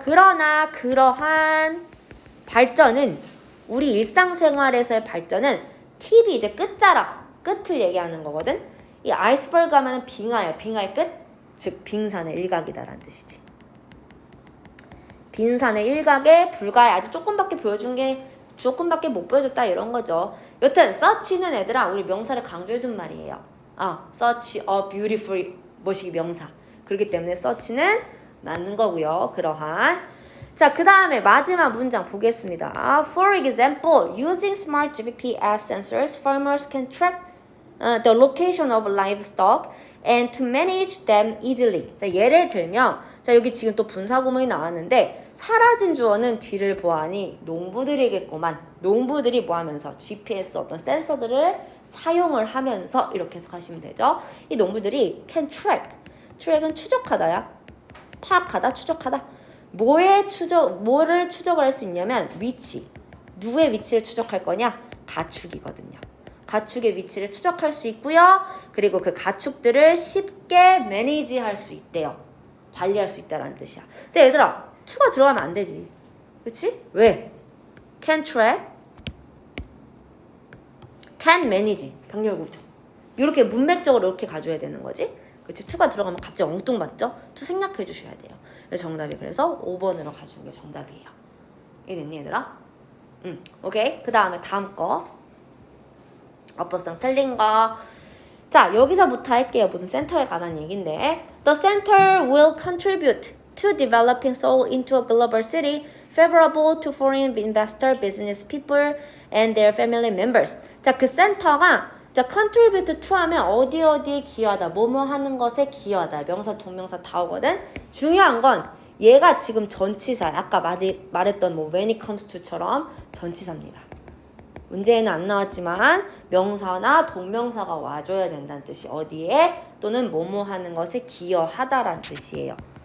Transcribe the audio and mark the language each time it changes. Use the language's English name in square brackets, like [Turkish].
[Korean] 그러나 그러한 발전은 우리 일상생활에서의 발전은 팁이 이제 끝자락, 끝을 얘기하는 거거든. 이 아이스버그 하면 빙하예요. 빙하의 끝? 즉 빙산의 일각이다라는 뜻이지. 빙산의 일각에 불과해. 아주 조금밖에 보여준 게 조금밖에 못 보여줬다 이런 거죠. 여튼 such는 얘들아 우리 명사를 강조해준 말이에요. [English] such a beautiful 뭐시기 명사. [Korean] 그렇기 때문에 such는 맞는 거고요. 그러한. 자, 그 다음에 마지막 문장 보겠습니다. [English] For example, using smart GPS sensors, farmers can track the location of livestock and to manage them easily. [Korean] 자, 예를 들면 자, 여기 지금 또 분사구문이 나왔는데 사라진 주어는 뒤를 보아하니 농부들이겠구만. 농부들이 뭐 하면서 GPS 어떤 센서들을 사용을 하면서 이렇게 해석하시면 되죠. 이 농부들이 can track. track은 추적하다야. 파악하다, 추적하다. 뭐를 추적을 할 수 있냐면 위치. 누구의 위치를 추적할 거냐? 가축이거든요. 가축의 위치를 추적할 수 있고요. 그리고 그 가축들을 쉽게 매니지할 수 있대요. 관리할 수 있다라는 뜻이야. 근데 얘들아, to가 들어가면 안 되지. 그치? 왜? [English] can track, can manage, 병렬구조. [Korean] 이렇게 문맥적으로 이렇게 가져야 되는 거지. 그치? to가 들어가면 갑자기 엉뚱맞죠? to 생략해 주셔야 돼요. 그래서 정답이 그래서 5번으로 가주는 게 정답이에요. 이해됐니 얘들아? 오케이. 그 다음에 다음 거. 어법상 틀린 거. 자, 여기서부터 할게요. 무슨 센터에 관한 얘기인데. [English] The center will contribute to developing Seoul into a global city favorable to foreign investor, business people, and their family members. [Korean] 자, 그 센터가 자, contribute to 하면 어디에 기여하다, 뭐뭐 하는 것에 기여하다. 명사, 동명사 다 오거든. 중요한 건 얘가 지금 전치사, 아까 말했던 뭐 [English] when it comes to [Korean] 처럼 전치사입니다. 문제에는 안 나왔지만 명사나 동명사가 와줘야 된다는 뜻이 어디에 또는 뭐뭐 하는 것에 기여하다라는 뜻이에요.